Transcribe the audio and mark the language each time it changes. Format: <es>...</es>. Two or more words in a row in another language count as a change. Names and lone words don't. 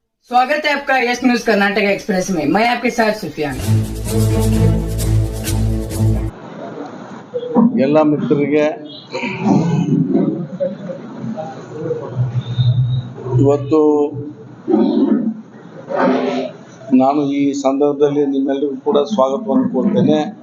<hi>स्वागत है आपका यस न्यूज कर्नाटक एक्सप्रेस में। मैं आपके साथ सुफियान।</hi> <kn>ಎಲ್ಲ ಮಿತ್ರರಿಗೆ ಇವತ್ತು ನಾನು ಈ ಸಂದರ್ಭದಲ್ಲಿ ನಿಮ್ಮೆಲ್ಲರಿಗೂ ಕೂಡ ಸ್ವಾಗತವನ್ನು ಕೊಡ್ತೇನೆ.</kn>